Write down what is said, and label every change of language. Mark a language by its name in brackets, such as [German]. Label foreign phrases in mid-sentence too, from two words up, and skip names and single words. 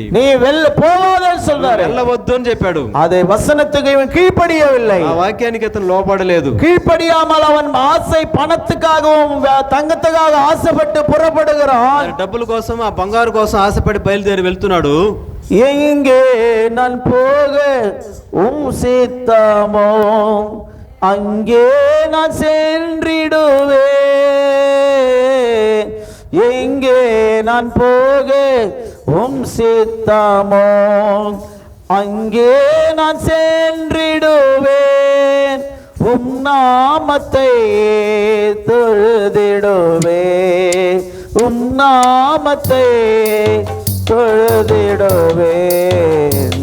[Tamil] நீ போகாதேன்னு சொல்றாரு. [Telugu] వెళ్ళవద్దు అని చెప్పాడు. [Tamil] அதே வசனத்துக்கு இவன் கீழ்ப்படியவில்லை. [Telugu] ఆ వాక్యానికి ఇతను లోపడలేదు. [Tamil] கீழ்ப்படியாமல் அவன் ஆசை பணத்துக்காகவும் தங்கத்துக்காக ஆசைப்பட்டு புறப்படுகிறான். [Telugu] డబ్బుల కోసం ఆ బంగారు కోసం ఆశపడి బయలుదేరి వెళ్తున్నాడు. [Tamil] எங்கே நான் போக சித்தமோ அங்கே நான் சென்றிடுவே, எங்கே நான் போக உம் சித்தமோ அங்கே நான் சென்றிடுவேன், உம் நாமத்தை தொழுதிடுவேன், உம் நாமத்தை தொழுதிடுவேன்.